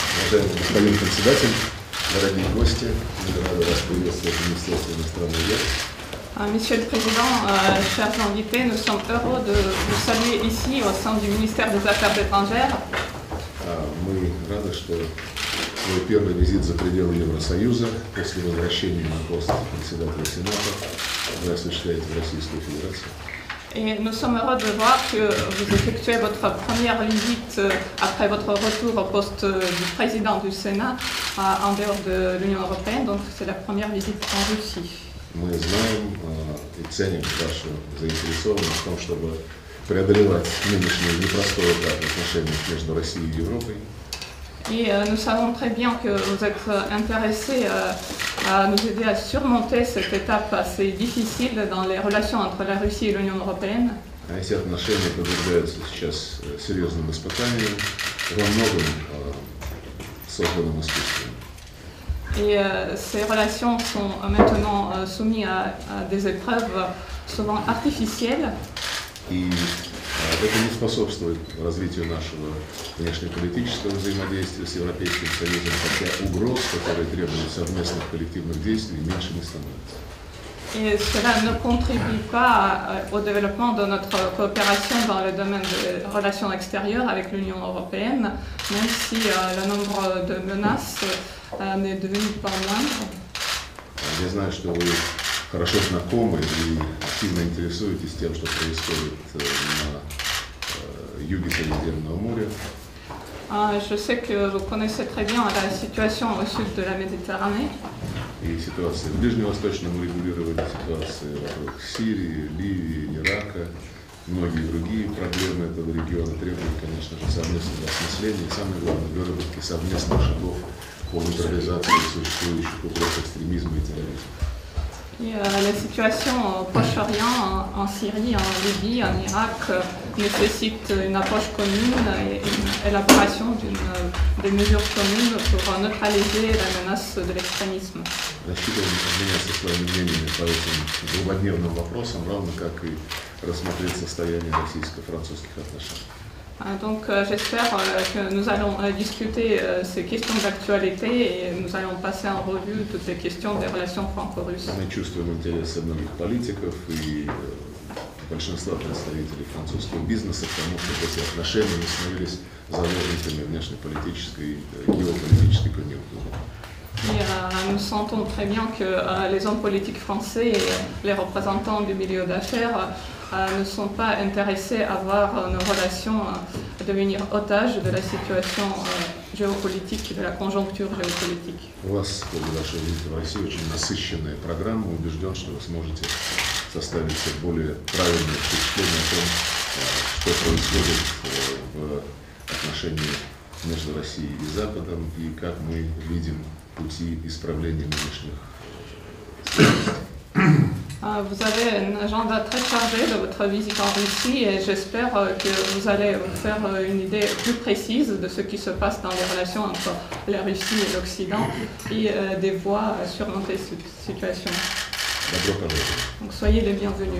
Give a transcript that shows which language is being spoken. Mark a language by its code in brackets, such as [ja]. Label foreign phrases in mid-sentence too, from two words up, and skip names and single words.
[ru] Уважаемый господин председатель, дорогие гости, мы рады вас приветствовать в Министерстве иностранных дел. [fr] Monsieur le Président, chers invités, nous sommes heureux de vous saluer ici au sein du ministère des Affaires étrangères. [ru] Мы рады, что свой первый визит за пределы Евросоюза после возвращения на пост председателя Сената вы осуществляете в Российскую Федерацию. [fr] Et nous sommes heureux de voir que vous effectuez votre première visite après votre retour au poste du président du Sénat en dehors de l'Union européenne, donc c'est la première visite en Russie. [ru] Мы знаем и ценим вашу заинтересованность в том, чтобы преодолевать нынешнее непростое этап в отношениях между Россией и Европой. [fr] Et nous savons très bien que vous êtes intéressé à nous aider à surmonter cette étape assez difficile dans les relations entre la Russie et l'Union européenne. [ru] Эти отношения подвергаются сейчас серьезным испытаниям, во многом созданным искусством. [fr] Et ces relations sont maintenant soumises à des épreuves souvent artificielles. [ru] И это не способствует развитию нашего внешнеполитического взаимодействия с Европейским Союзом, хотя угроз, которые требуют совместных коллективных действий, меньше не становится. [fr] Et cela ne contribue pas au développement de notre coopération dans le domaine des relations extérieures avec l'Union européenne, même si le nombre de menaces n'est devenu pas moindre. [ru] Я знаю, что вы хорошо знакомы и активно интересуетесь тем, что происходит на юге Средиземного моря. [fr] Je sais que vous connaissez très bien la situation au sud de la Méditerranée. [ru] И ситуация в ближневосточном урегулировании, ситуация вокруг Сирии, Ливии, Ирака, многие другие проблемы этого региона требуют, конечно же, совместного осмысления и, самое главное, выработки совместных шагов по нейтрализации существующих угроз экстремизма и терроризма. [fr] Et la situation au Proche-Orient, en Syrie, en Libye, en Irak nécessite une approche commune et une élaboration des mesures communes pour neutraliser la menace de l'extrémisme. [ru] Рассчитываем обменяться своими мнениями по этим злободневным вопросам, равно как и рассмотреть состояние российско-французских отношений. [fr] Donc j'espère que nous allons discuter ces questions d'actualité et nous allons passer en revue toutes les questions des relations franco-russes. [ru] Мы чувствуем интересы многих политиков и большинства представителей французского бизнеса к тому, чтобы эти отношения не становились заложниками внешнеполитической и геополитической конъюнктуры. [fr] Et nous sentons très bien que les hommes politiques français et les représentants du milieu d'affaires ne sont pas intéressés à voir nos relations devenir otages de la situation géopolitique, de la conjoncture géopolitique. [ru] У вас, после вашего визита в Россию, очень насыщенная программа. Убежден, что вы сможете составить более правильное впечатление о том, что происходит в отношении между Россией и Западом и как мы видим пути исправления нынешних сложностей. [fr] Vous avez un agenda très chargé de votre visite en Russie et j'espère que vous allez vous faire une idée plus précise de ce qui se passe dans les relations entre la Russie et l'Occident et des voies à surmonter cette situation. Donc soyez les bienvenus.